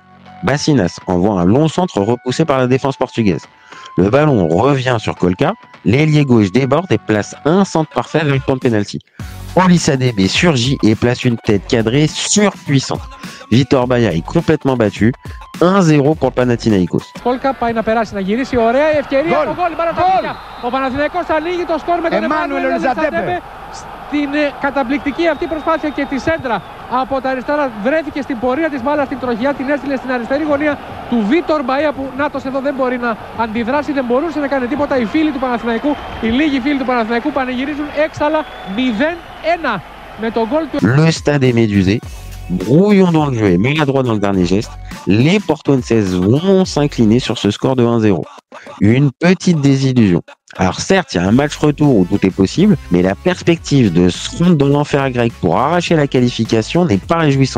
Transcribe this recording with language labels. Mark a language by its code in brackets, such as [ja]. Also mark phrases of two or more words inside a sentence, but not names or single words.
[fr] Bassinas envoie un long centre repoussé par la défense portugaise. Le ballon revient sur Kolka, l'ailier gauche déborde et place un centre parfait avec le point de pénalty. Olisadebe surgit et place une tête cadrée surpuissante. Vitor Baia est complètement battu. 1-0 pour le Panathinaïkos. [el] Κόλκα πάει να περάσει, να γυρίσει, ωραία η ευκαιρία, το γκολ, Παναθηναϊκός. Ο Παναθηναϊκός θα ανοίγει το σκορ με τον Εμμάνουελ Ολιζαντέμπε στην καταπληκτική αυτή προσπάθεια και τη σέντρα από τα αριστερά βρέθηκε στην πορεία της μπάλας στην τροχιά, την έστειλε στην αριστερή γωνία του Βίτορ Μπαΐα που νάτος εδώ δεν μπορεί να αντιδράσει, δεν μπορούσε να κάνει τίποτα. Οι φίλοι του Παναθηναϊκού, οι λίγοι φίλοι του Παναθηναϊκού πανηγυρίζουν έξαλα 0-1 με τον γκολ του. [fr] Le stade est médusé. Brouillon dans le jeu et maladroit dans le dernier geste, les Portuenses vont s'incliner sur ce score de 1-0. Une petite désillusion. Alors certes, il y a un match retour où tout est possible, mais la perspective de se rendre dans l'enfer grec pour arracher la qualification n'est pas réjouissante.